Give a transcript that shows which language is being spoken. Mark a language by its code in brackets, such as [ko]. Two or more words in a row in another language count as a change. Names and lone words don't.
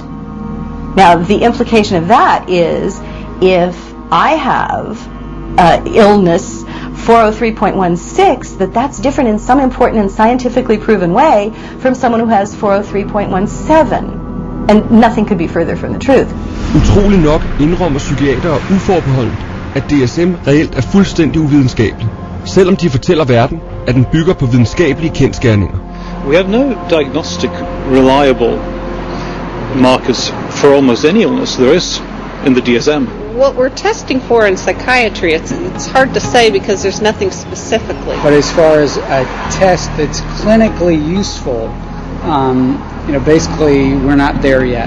[en] Now, the implication of that is if I have illness 403.16, that's different in some important and scientifically proven way from someone who has 403.17. And nothing could be further from the truth. [da] Utrolig nok indrømmer psykiatere uforbeholdent, at DSM reelt er fuldstændig uvidenskabelig, selvom de fortæller verden, at den bygger på videnskabelige kendsgerninger. [en] We have no diagnostic reliable markers for almost any illness there is in the DSM. What we're testing for in psychiatry, it's hard to say because there's nothing specifically. But as far as a test that's clinically useful, basically we're not there yet.